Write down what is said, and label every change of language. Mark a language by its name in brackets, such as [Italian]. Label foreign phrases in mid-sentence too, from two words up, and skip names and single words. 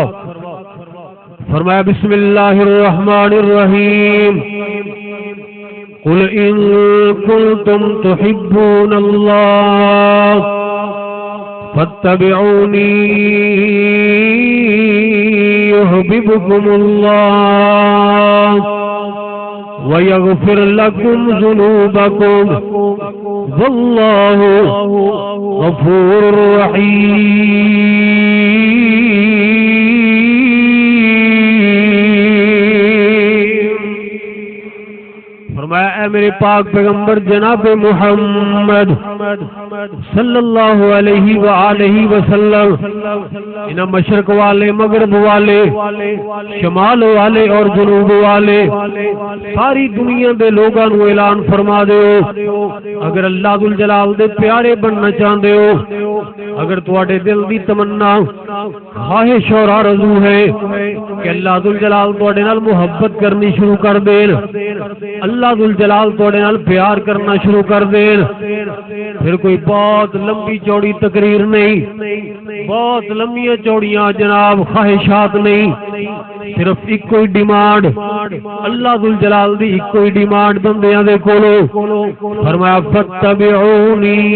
[Arabic] فرمایا بسم اللہ الرحمن الرحیم، قل ان کنتم تحبون اللہ فاتبعونی یحببکم اللہ وَيَغْفِرْ لَكُمْ ذُنُوبَكُمْ وَاللَّهُ غَفُورٌ رَحِيمٌ۔ [Punjabi] فرمایا اے میرے پاک پیغمبر جناب محمد [Arabic] صلی اللہ علیہ وآلہ وسلم، [Punjabi] انہاں مشرق والے، مغرب والے، شمال والے اور جنوب والے ساری دنیا دے لوگاں نو اعلان فرما دیو، اگر اللہ ذوالجلال دے پیارے بننا چاہندے ہو، اگر تواڈے دل دی تمنا، خواہش اور آرزو ہے کہ اللہ ذوالجلال تواڈے نال محبت کرنی شروع کر دین، اللہ ذوالجلال تواڈے نال پیار کرنا شروع کر دین، پھر کوئی بہت لمبی چوڑی تقریر نہیں، بہت لمبیاں چوڑیاں جناب خواہشات نہیں، صرف ایک کوئی ڈیمانڈ، اللہ ذوالجلال دی ایک کوئی ڈیمانڈ بندیاں دے کولو، فرمایا فاتبعونی،